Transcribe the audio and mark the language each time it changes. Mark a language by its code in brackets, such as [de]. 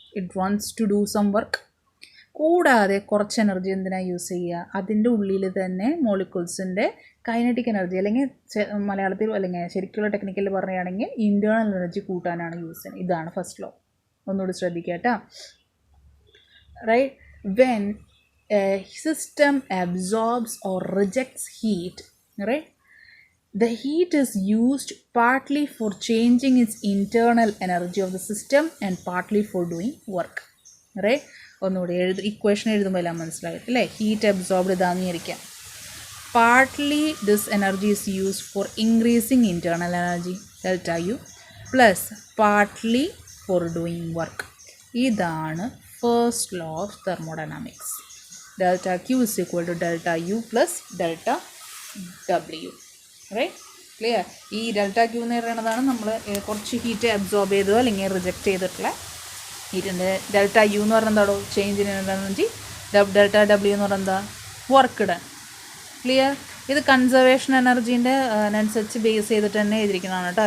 [en] It wants to do some work. [ml] കൂടാതെ കുറച്ച് energy എന്തിനാണ് യൂസ് ചെയ്യുക, അതിൻ്റെ ഉള്ളിൽ തന്നെ മോളിക്യൂൾസിൻ്റെ കൈനറ്റിക് എനർജി അല്ലെങ്കിൽ മലയാളത്തിൽ അല്ലെങ്കിൽ ശരിക്കുള്ള ടെക്നിക്കൽ പറയുകയാണെങ്കിൽ ഇൻറ്റേർണൽ എനർജി കൂട്ടാനാണ് യൂസ് ചെയ്യുന്നത്. ഇതാണ് ഫസ്റ്റ് ലോ, ഒന്നുകൂടി ശ്രദ്ധിക്കുക കേട്ടോ. [en] Right, when a system absorbs or rejects heat, right, the heat is used partly for changing its internal energy of the system and partly for doing work. [ml] Right, ഒന്നുകൂടി equation എഴുതുമ്പോൾ എല്ലാം മനസ്സിലായി അല്ലേ. Heat absorbed ഇതാന്ന് വിചാരിക്കാം. [en] Partly this energy is used for increasing internal energy delta U plus partly for doing work. ഇതാണ് first law of thermodynamics. Delta Q is equal to delta U plus delta W. Right? Clear? [ml] ഈ delta Q എന്ന് പറയുന്നതാണ് നമ്മൾ കുറച്ച് heat absorb ചെയ്തോ അല്ലെങ്കിൽ reject ചെയ്തിട്ടുള്ള ഹീറ്റിൻ്റെ. Delta U എന്ന് പറയുന്നത് എന്താണോ change in energy, delta W എന്ന് പറയുന്നത് എന്താ വർക്ക് ഡൺ. ക്ലിയർ? ഇത് കൺസർവേഷൻ എനർജീൻ്റെ അനുസരിച്ച് ബേസ് ചെയ്തിട്ട് തന്നെ എഴുതിയിരിക്കുന്നതാണ് കേട്ടോ.